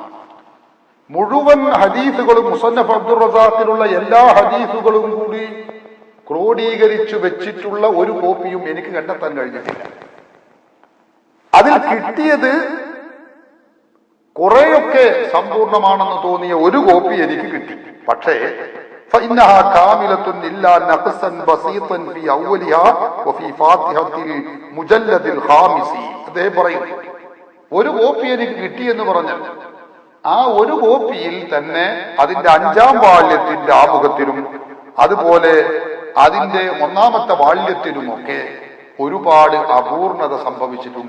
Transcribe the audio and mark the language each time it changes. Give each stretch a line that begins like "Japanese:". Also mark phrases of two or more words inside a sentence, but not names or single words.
Malayalam: മുഴുവൻ ഹദീസുകളും മുസന്നഫ് അബ്ദുർ റസാഖിലുള്ള എല്ലാ ഹദീസുകളും കൂടി ക്രോഡീകരിച്ചു വെച്ചിട്ടുള്ള ഒരു കോപ്പിയും എനിക്ക് കണ്ടെത്താൻ കഴിഞ്ഞിട്ടില്ല. അതിൽ കിട്ടിയത് കുറെയൊക്കെ സമ്പൂർണമാണെന്ന് തോന്നിയ ഒരു കോപ്പി എനിക്ക് കിട്ടി.
Arabic: പക്ഷേ فإنها كاملة إلا نقصا بسيطا في أولها وفي فاتحة المجلد الخامس.
Malayalam: അദ്ദേഹം പറയുന്നു, ഒരു കോപ്പി എനിക്ക് കിട്ടിയെന്ന് പറഞ്ഞാൽ ആ ഒരു കോപ്പിയിൽ തന്നെ അതിന്റെ 5-ാം വാള്യത്തിന്റെ ആമുഖത്തിലും അതുപോലെ അതിന്റെ 1-ാമത്തെ വാള്യത്തിലുമൊക്കെ ഒരുപാട് അപൂർണത സംഭവിച്ചിട്ടുണ്ട്.